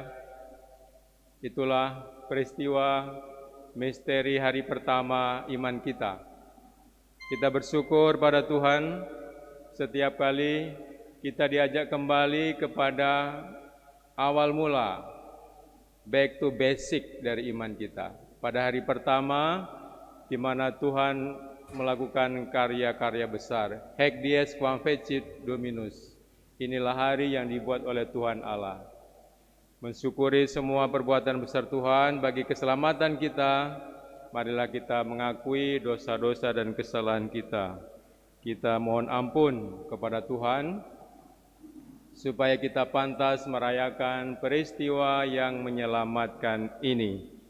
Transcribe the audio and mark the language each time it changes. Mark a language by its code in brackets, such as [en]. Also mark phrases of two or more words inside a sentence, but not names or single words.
[id] Itulah peristiwa misteri hari pertama iman kita. Kita bersyukur pada Tuhan setiap kali kita diajak kembali kepada awal mula, [en] back to basic [id] dari iman kita. Pada hari pertama di mana Tuhan melakukan karya-karya besar. [la] Hac dies quam fecit Dominus. [id] Inilah hari yang dibuat oleh Tuhan Allah. Mensyukuri semua perbuatan besar Tuhan bagi keselamatan kita. Marilah kita mengakui dosa-dosa dan kesalahan kita. Kita mohon ampun kepada Tuhan supaya kita pantas merayakan peristiwa yang menyelamatkan ini.